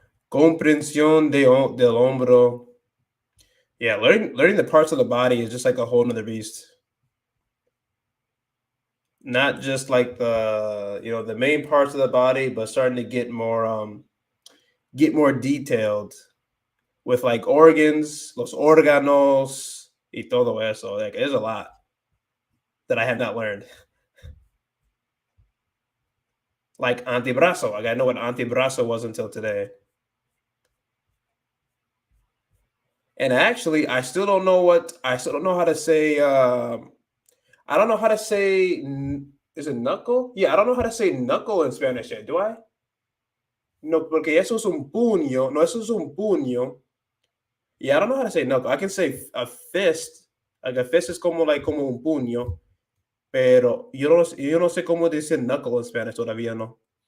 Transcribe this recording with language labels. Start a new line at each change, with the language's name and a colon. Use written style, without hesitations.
Spanish: Comprensión del hombro.
English: Yeah, learning the parts of the body is just like a whole nother beast. Not just like the main parts of the body, but starting to get more detailed with like organs,
Spanish: los órganos, y todo eso.
English: Like there's a lot that I have not learned. Like antebrazo. Like I know what antebrazo was until today. And actually, I still don't know how to say I don't know how to say is it knuckle? Yeah, I don't know how to say knuckle in Spanish yet, do I?
Spanish: No, porque eso es un puño. No, eso es un puño.
English: Yeah, I don't know how to say knuckle. I can say a fist. Like a fist is
Spanish: como un puño. Pero yo no sé cómo decir knuckle en Spanish todavía, no.